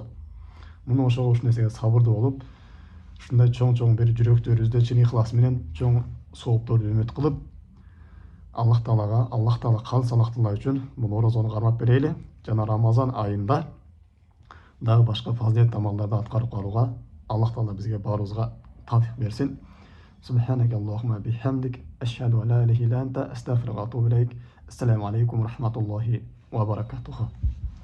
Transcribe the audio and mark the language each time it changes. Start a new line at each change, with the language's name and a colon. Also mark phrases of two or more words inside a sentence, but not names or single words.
Kyrgyz: Муну ошого ушул нерсеге сабырдуу болуп, ушундай чоң бир жүрөктөрүбүздө чын ихлас менен чоң соопторду үмүт кылып, Аллах Таала калыс Аллах Таала үчүн бул орозону кармап берели жана Рамазан айында дагы башка фазилет амалдарды аткарып карууга Аллах Таала бизге баарыбызга тавфик берсин.
Arabic: سبحانك اللهم بحمدك، أشهد أن لا إله إلا أنت، أستغفرك وأتوب إليك. السلام عليكم ورحمة الله وبركاته.